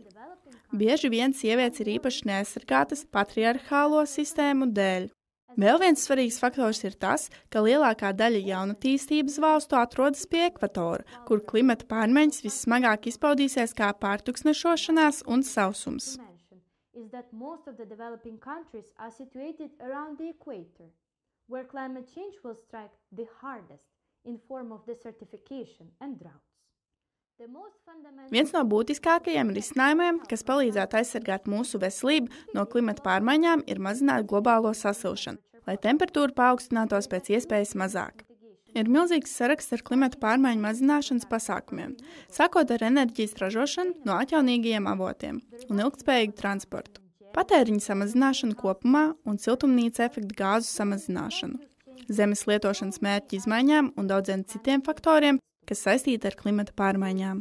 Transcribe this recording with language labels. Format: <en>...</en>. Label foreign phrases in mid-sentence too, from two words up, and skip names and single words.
<lv>Bieži vien sievietes ir īpaši neaizsargātas patriarchālo sistēmu dēļ. Vēl viens svarīgs faktors ir tas, ka lielākā daļa jaunatīstības valstu atrodas pie ekvatora, kur klimata pārmaiņas vissmagāk izpaudīsies kā pārtuksnešošanās un sausums.</lv> <en>Is that most of the developing countries are situated around the equator, where climate change will strike the hardest in form of desertification and droughts.</en> <lv>Viens no būtiskākajiem risinājumiem, kas palīdzētu aizsargāt mūsu veselību no klimata pārmaiņām, ir mazināt globālo sasilšanu, lai temperatūra paaugstinātos pēc iespējas mazāk. Ir milzīgs saraksts ar klimata pārmaiņu mazināšanas pasākumiem, sākot ar enerģijas ražošanu no atjaunīgajiem avotiem un ilgtspējīgu transportu, patēriņa samazināšanu kopumā un siltumnīca efekta gāzu samazināšanu, zemes lietošanas mērķu izmaiņām un daudziem citiem faktoriem, kas saistīti ar klimata pārmaiņām.</lv>